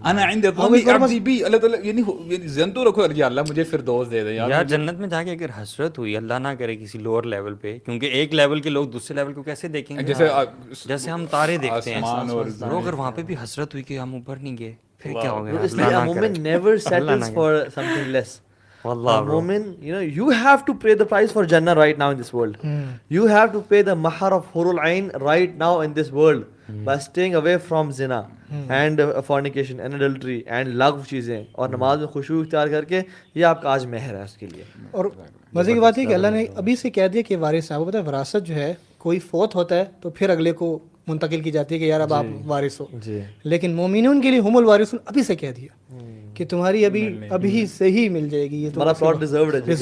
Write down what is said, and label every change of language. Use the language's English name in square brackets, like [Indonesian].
[Arabic] انا عند ظن عبدی بی, [Urdu] اللہ تعالیٰ یعنی ذہن تو رکھو یا اللہ مجھے فردوس دے دے یار. جنت میں جا کے اگر حسرت ہوئی, اللہ نہ کرے کسی لوور لیول پہ, کیونکہ ایک لیول کے لوگ دوسرے لیول کو کیسے دیکھیں گے, جیسے ہم تارے دیکھتے ہیں, اور اگر وہاں پہ بھی حسرت ہوئی کہ ہم اوپر نہیں گئے, پھر کیا ہو گیا. اس لیے [English] مومن never settles for something less. مومن, you know, you have to pay the price for Jannah right now in this world. You have to pay the mahar of Hurul Ain right now in this world by staying away from zina and fornication and adultery and lagw چیزیں, [Urdu] اور نماز میں خشوع اختیار کر کے, یہ آپ کا آج مہر ہے اس کے لیے. اور مزے کی بات ہے کہ اللہ نے ابھی سے کہہ دیا کہ وارث ہے. وہ پتہ ہے وراثت جو ہے, کوئی فوت ہوتا ہے تو پھر اگلے کو منتقل کی جاتی ہے کہ یار اب آپ وارث ہو, لیکن مومنون کے لیے ہم الوارثون ابھی سے کہہ دیا کہ تمہاری ابھی سے ہی مل جائے گی, یہ ہمارا پلاٹ ڈیزروڈ ہے.